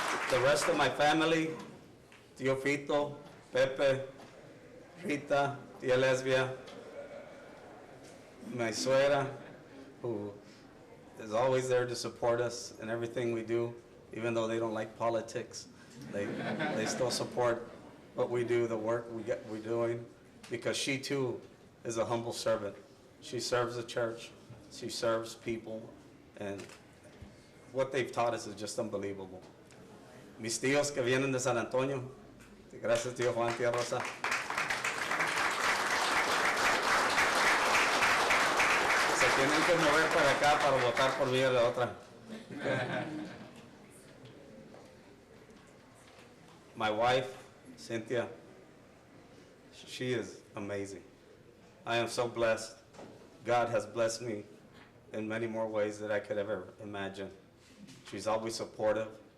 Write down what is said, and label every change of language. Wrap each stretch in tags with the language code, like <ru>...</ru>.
<en>The rest of my family, Tío Fito, Pepe, Rita, Tia Lesbia, my suegra, who is always there to support us in everything we do, even though they don't like politics. They still support what we do, the work we're doing, because she too is a humble servant. She serves the church, she serves people, and what they've taught us is just unbelievable.</en> <es>Mis tíos que vienen de San Antonio, gracias tío Juan, tía Rosa. Se tienen que mover para acá para votar por mí a la otra.</es> <en>My wife, Cynthia, she is amazing. I am so blessed. God has blessed me in many more ways than I could ever imagine. She's always supportive.</en>